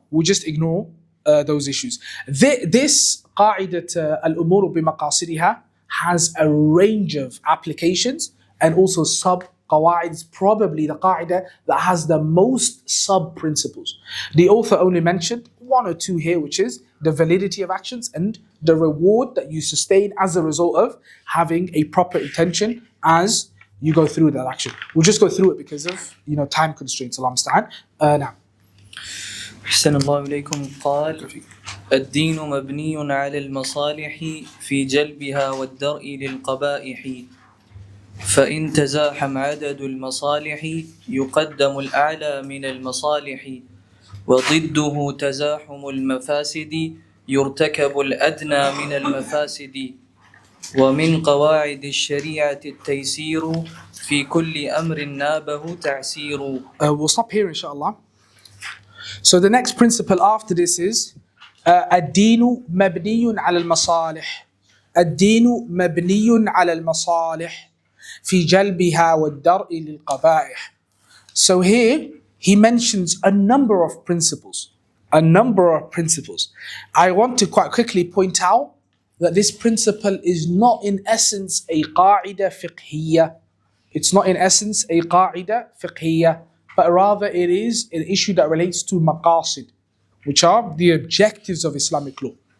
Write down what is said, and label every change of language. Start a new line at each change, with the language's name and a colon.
English: We'll just ignore those issues. This qa'idat al-umuru bimaqasidiha has a range of applications and also sub-qawāʿid is probably the qa'idah that has the most sub-principles. The author only mentioned one or two here, which is the validity of actions and the reward that you sustain as a result of having a proper intention as you go through that action. We'll just go through it because of time constraints.
Arabic: Allah musta'an. Now. أحسن الله إليكم. قال: الدين مبني على المصالح في جلبها والدرء للقبائح، فإن تزاحم عدد المصالح يقدم الأعلى من المصالح، وضده تزاحم المفاسد يرتكب الأدنى من المفاسد، ومن قواعد الشريعة التيسير في كل أمر نابه تعسير.
English: We'll stop here inshallah. So the next principle after this is
Arabic: الدين مبني على المصالح. الدين مبني على المصالح في جلبها والدرء للقبائح.
English: So here he mentions a number of principles. A number of principles. I want to quite quickly point out that this principle is not in essence a qa'idah fiqhiyyah. It's not in essence a qa'idah fiqhiyyah, but rather it is an issue that relates to maqasid, which are the objectives of Islamic law.